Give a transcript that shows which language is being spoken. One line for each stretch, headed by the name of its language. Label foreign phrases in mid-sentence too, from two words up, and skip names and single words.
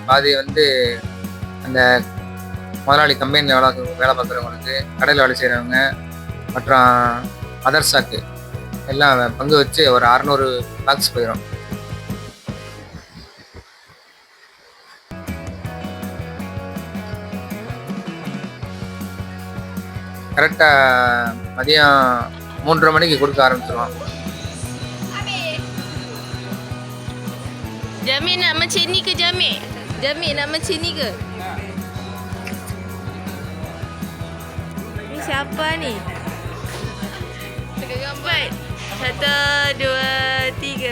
Tamil: பாதி வந்து அந்த முதலாளி கம்பெனியில் வேலை பார்க்குறவங்களுக்கு, கடையில் வேலை செய்கிறவங்க, மற்றும் மதர்சாக்கு எல்லாம் பங்கு வச்சு ஒரு 600 பாக்ஸ் போயிடும். கரெக்டாக மதியம் 3:30 மணிக்கு கொடுக்க ஆரம்பிச்சிருவோம்.
Malay: Jamil nak macam ni ke Jamil? Jamil nak macam ni ke? Ni siapa ni? Tengah gambar. 1, 2, 3.